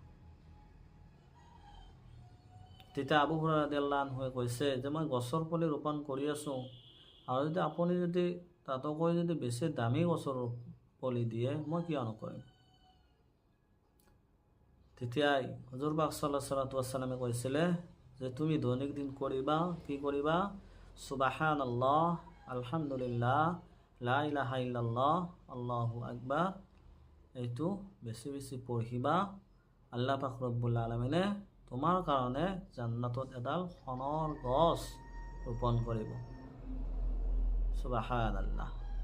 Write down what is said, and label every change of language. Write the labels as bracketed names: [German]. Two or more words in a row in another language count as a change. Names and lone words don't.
[Assamese] তেতিয়া আবু হুৰায়ৰা [Arabic] رضي الله عنه [Assamese] কৈছে যে মই গছৰ পুলি ৰোপণ কৰি আছোঁ, আৰু যদি আপুনি তাতকৈ যদি বেছি দামী গছৰ পুলি দিয়ে মই কিয় নকৰিম? তেতিয়াই হুজুৰ পাক [Arabic] صلى الله عليه وسلم [Assamese] কৈছিলে যে তুমি দৈনিক দিন কৰিবা, কি কৰিবা? [Arabic] سبحان الله، الحمد لله، لا إله إلا الله، الله أكبر, [Assamese] এইটো বেছি বেছি পঢ়িবা। আল্লাহ পাক [Arabic] رب العالمين [Assamese] তোমাৰ কাৰণে জান্নাতত এডাল সোণৰ গছ ৰোপণ কৰিব। সুবহানাল্লাহ।